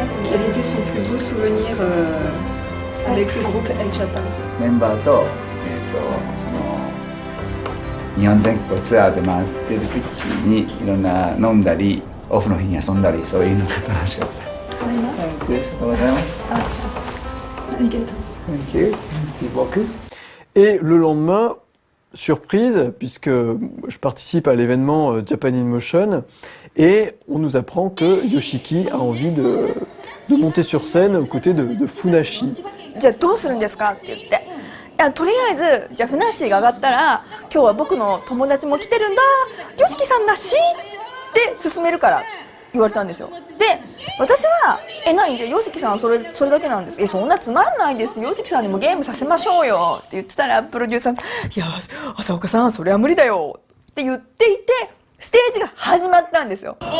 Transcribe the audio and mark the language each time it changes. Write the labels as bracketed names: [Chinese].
[French] Quel était son plus beau souvenir avec le groupe El Japan? [Japanese] メンバーと、その日本全国ツアーで回ってる時にいろんな飲んだりオフの日に遊んだりそういうのが楽しかった。ありがとうございます。ありがとう。 [English] Thank you. [French] Merci beaucoup. Et le lendemain, surprise, puisque je participe à l'événement Japan in Motion, et on nous apprend que Yoshiki a envie de monter sur scène aux côtés de Funashi. [Japanese] じゃあどうするんですかって言って。いやとりあえずじゃあふなっしーが上がったら今日は僕の友達も来てるんだYOSHIKIさんなしって勧めるから言われたんですよ。で私は何でYOSHIKIさんはそれだけなんです。そんなつまんないですYOSHIKIさんにもゲームさせましょうよって言ってたらプロデューサーさんいや浅岡さんそれは無理だよって言っていてステージが始まったんですよ。